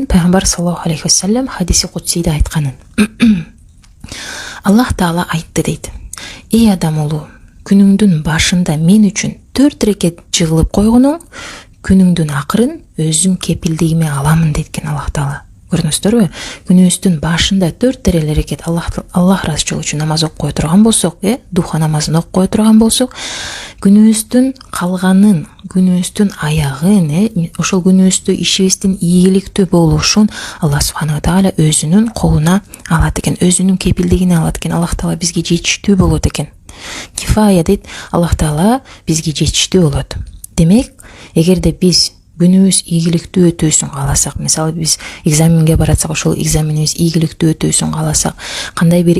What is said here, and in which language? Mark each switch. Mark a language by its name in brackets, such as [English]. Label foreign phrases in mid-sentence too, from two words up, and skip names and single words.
[Kyrgyz] Пайгамбар [Arabic] صلى الله عليه وسلم [Kyrgyz] хадиси кудсиде айтканын. Аллах Таала айтты дейт: "Эй адам улу, күнүңдүн башында мен үчүн 4 рекет жыгылып койгонуң, күнүңдүн акырын өзүм кепилдигиме аламын" дейт Аллах Таала. Көрдүңүздөрбү? Күнүбүздүн башында 4 рекет Аллах расчылыгы үчүн намаз окуп кое турган болсок, духа намазын окуп кое турган болсок, күнүбүздүн калганын, күнүбүздүн аягын, ошол күнүбүздү ишибиздин ийгиликтүү болушун [Arabic] الله سبحانه تعالى [Kyrgyz] өзүнүн колуна алат экен, өзүнүн кепилдигине алат экен. Аллах Таала бизге жетиштүү болот экен. Кифая дейт, Аллах Таала бизге жетиштүү болот. Демек, эгерде биз күнүбүз ийгиликтүү өтөсүн кааласак, мисалы биз экзаменге баратсак, ошол экзаменибиз ийгиликтүү өтөсүн кааласак, кандай бир